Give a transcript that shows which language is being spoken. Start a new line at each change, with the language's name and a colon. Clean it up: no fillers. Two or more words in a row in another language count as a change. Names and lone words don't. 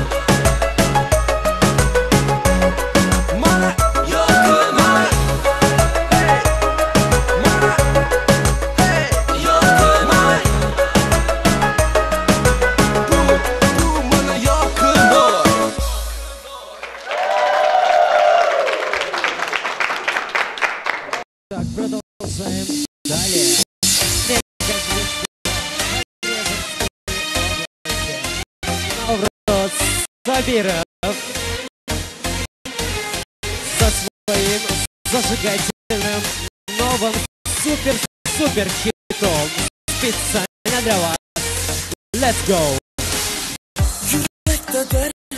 Uzbek: Mana yorqin oy. Mana yorqin oy. Bu mana yorqin oy.
Russian: Так, продолжаем далее. Навроз Сабиров со своим зажигательным новым супер хитом специально для вас.
English: Let's go!
Turkish: Yürekte